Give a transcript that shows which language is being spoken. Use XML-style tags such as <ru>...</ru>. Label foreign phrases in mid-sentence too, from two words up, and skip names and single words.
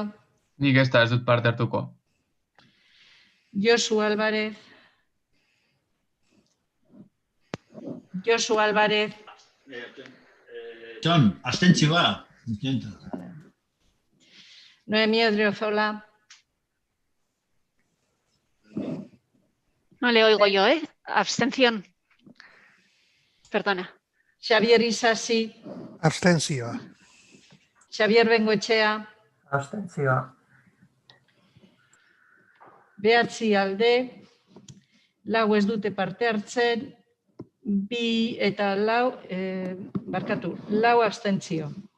<eu>Nik ez dut parte hartuko. Josu Álvarez. Josu Álvarez. John, abstentzioa. Noemí Odriozola.</eu> <es>No le oigo yo, ¿eh? Abstención. Perdona.</es> <eu>Xavier Isasi. Abstentzioa. Xavier Bengoechea. Abstentzioa. Behatzi alde. 4 ez dute parte hartzen. 2 eta 4, barkatu, 4 abstentzio.</eu>